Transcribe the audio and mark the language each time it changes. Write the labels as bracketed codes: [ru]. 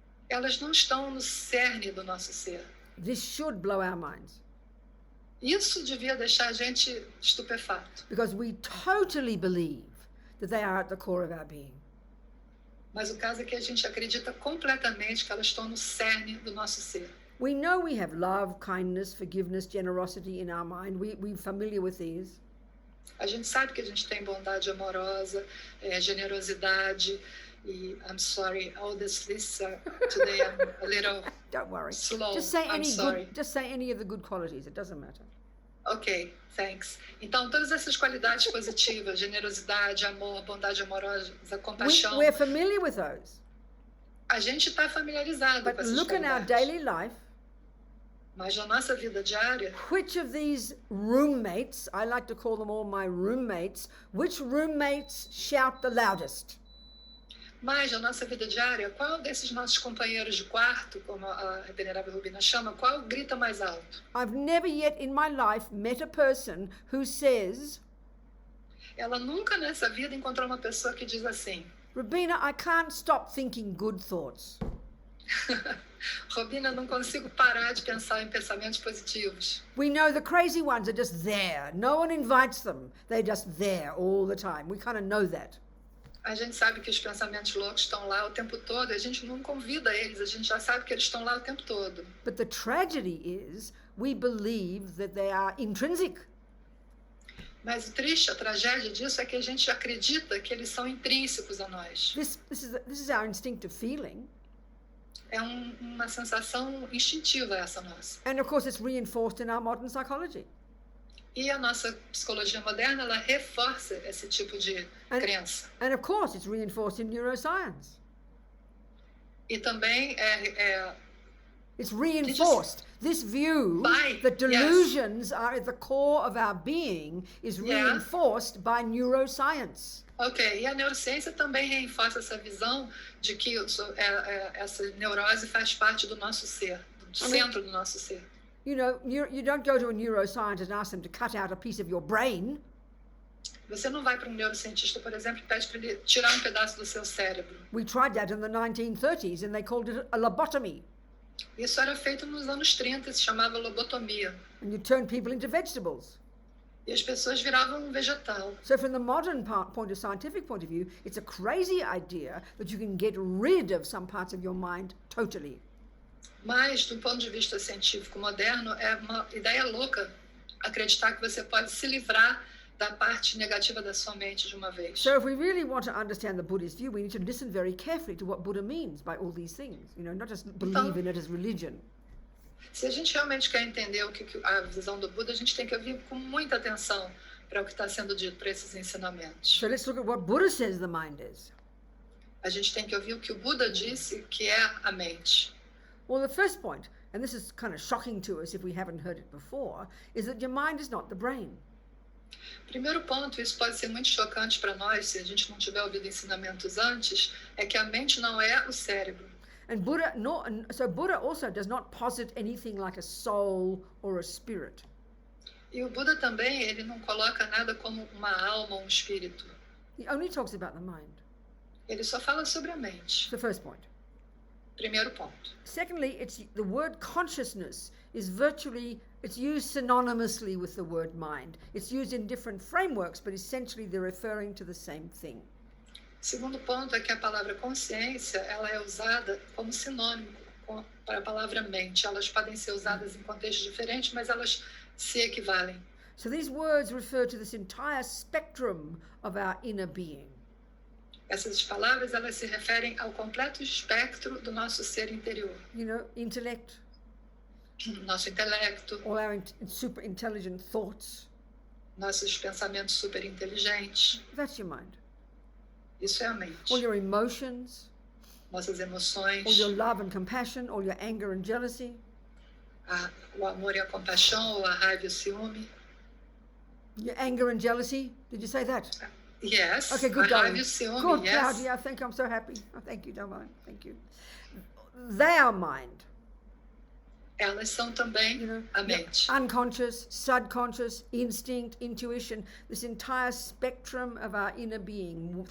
[pt] Elas não estão no cerne do nosso ser. [en] This should blow our minds. [pt] Isso devia deixar a gente estupefato. [en] Because we totally believe that they are at the core of our being. [pt] Mas o caso é que a gente acredita completamente que elas estão no cerne do nosso ser. [en] We know we have love, kindness, forgiveness, generosity in our mind. We're familiar with these. [pt] A gente sabe que a gente tem bondade amorosa, generosidade, e [en] I'm sorry, all this list today I'm a little Don't worry. slow. Just say I'm sorry. just say any of the good qualities. It doesn't matter. Ok, thanks. [pt] Então, todas essas qualidades positivas, generosidade, amor, bondade amorosa, compaixão. [en] We're familiar with those. [pt] A gente está familiarizado com [en] But [pt] essas [en] look in our [pt] qualidades. [en] daily life. [pt] Mas na nossa vida diária, [en] Which of these roommates, I like to call them all my roommates, which roommates shout the loudest? [pt] mas na nossa vida diária, qual desses nossos companheiros de quarto, como a venerável Robina chama, qual grita mais alto? [en] I've never yet in my life met a person who says, [pt] Ela nunca nessa vida encontrou uma pessoa que diz assim: [en] Robina, I can't stop thinking good thoughts. [pt] Robina, não consigo parar de pensar em pensamentos positivos. [en] We know the crazy ones are just there. No one invites them. They're just there all the time. We kind of know that. [pt] A gente sabe que os pensamentos loucos estão lá o tempo todo, a gente não convida eles, a gente já sabe que eles estão lá o tempo todo. [en] But the tragedy is we believe that they are intrinsic. [pt] Mas o triste, a tragédia disso é que a gente acredita que eles são intrínsecos a nós. [en] This is our instinctive feeling. [pt] É uma sensação instintiva essa nossa. [en] And of course it's reinforced in our modern psychology. [pt] E a nossa psicologia moderna, ela reforça esse tipo de crença. [en] And of course it's reinforced in neuroscience. [pt] E também [en] It's reinforced. This view that delusions are at the core of our being is reinforced by neuroscience. [pt] Ok, e a neurociência também reforça essa visão de que essa neurose faz parte do nosso ser, do centro do nosso ser. [en] You know, you don't go to a neuroscientist and ask them to cut out a piece of your brain. [pt] Você não vai para um neurocientista, por exemplo, e pede para ele tirar um pedaço do seu cérebro. [en] We tried that in the 1930s and they called it a lobotomy. [pt] Isso era feito nos anos 30, se chamava lobotomia. [en] And you turn people into vegetables. [pt] E as pessoas viravam um vegetal. [en] So from the modern scientific point of view, it's a crazy idea that you can get rid of some parts of your mind totally. [pt] Mas, do ponto de vista científico moderno, é uma ideia louca acreditar que você pode se livrar da parte negativa da sua mente de uma vez. [en] So if we really want to understand the Buddhist view, we need to listen very carefully to what Buddha means by all these things, not just believe in it as religion. [pt] Se a gente realmente quer entender a visão do Buda, a gente tem que ouvir com muita atenção para o que está sendo dito para esses ensinamentos. [en] So let's look at what Buddha says the mind is. [pt] A gente tem que ouvir o que o Buda disse que é a mente. [en] Well, the first point, and this is kind of shocking to us if we haven't heard it before, is that your mind is not the brain. [pt] Primeiro ponto, isso pode ser muito chocante para nós, se a gente não tiver ouvido ensinamentos antes, é que a mente não é o cérebro. [en] And Buddha also does not posit anything like a soul or a spirit. [pt] E o Buda também, ele não coloca nada como uma alma ou um espírito. [en] He only talks about the mind. [pt] Ele só fala sobre a mente. [en] The first point. [pt] Primeiro ponto. [en] Secondly, the word consciousness is it's used synonymously with the word mind. It's used in different frameworks, but essentially they're referring to the same thing. [pt] Segundo ponto é que a palavra consciência, ela é usada como sinônimo para a palavra mente. Elas podem ser usadas em contextos diferentes, mas elas se equivalem. [en] So these words refer to this entire spectrum of our inner being. [pt] Essas palavras, elas se referem ao completo espectro do nosso ser interior. [en] Intellect. [pt] Nosso intelecto. [en] All our super intelligent thoughts. [pt] Nossos pensamentos super inteligentes. [en] That's your mind. [pt] Isso é a mente. [en] All your emotions. [pt] Nossas emoções. [en] All your love and compassion, all your anger and jealousy. [pt] O amor e a compaixão, ou a raiva e o ciúme. [en] Your anger and jealousy, did you say that? Yes. Okay, good, [pt] a [en] darling. [pt] raiva e o ciúme, [en] Good, yes. Claudia, thank you, I'm so happy. Oh, thank you, darling, thank you. They are mind. [pt] Elas são também a mente. [en] Unconscious, subconscious, instinct, intuition, this entire spectrum of our inner being.